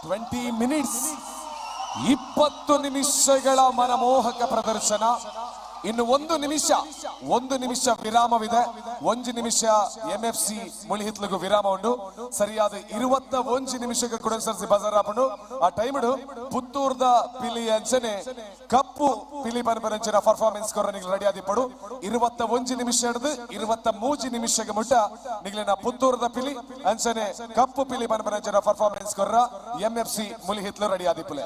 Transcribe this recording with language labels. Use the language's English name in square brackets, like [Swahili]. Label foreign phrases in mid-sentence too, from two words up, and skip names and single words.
[Kannada] 20 minutes 20 ನಿಮಿಷಗಳ ಮನಮೋಹಕ ಪ್ರದರ್ಶನ. ಇನ್ನು ಒಂದು ನಿಮಿಷ ವಿರಾಮವಿದೆ. 1 ನಿಮಿಷ MFC ಮುಳಿಹಿತ್ಲಿಗೂ ವಿರಾಮ ಉಂಟು. [Tulu] ಸರಿಯಾದ 21 ನಿಮಿಷಕ್ಕೆ ಕೂಡ ಸರ್ಸಿ ಬಜಾರ್ ಹಾಕೊಂಡು ಆ ಟೈಮ್ ಪುತ್ತೂರ್ದ ಪಿಲಿ ಅಂಚನೆ ಕಪ್ಪು ಪಿಲಿ ಪರಪರಂಚಿನ ಪರ್ಫಾರ್ಮೆನ್ಸ್ ಕೊರ ನಿಗ್ಲು ರೆಡಿ ಆದಿಪ್ಪಡು. 21 ನಿಮಿಷ ಹಿಡಿದು 23 ನಿಮಿಷಕ್ಕೆ ಮುಟ್ಟ ನಿಗ್ಲಿನ ಪುತ್ತೂರ್ದ ಪಿಲಿ ಅಂಚನೆ ಕಪ್ಪು ಪಿಲಿ ಪರಪರಂಚಿನ ಪರ್ಫಾರ್ಮೆನ್ಸ್ ಕೊರ MFC ಮುಳಿಹಿತ್ಲು ರೆಡಿ ಆದಿಪ್ಪುಲೆ.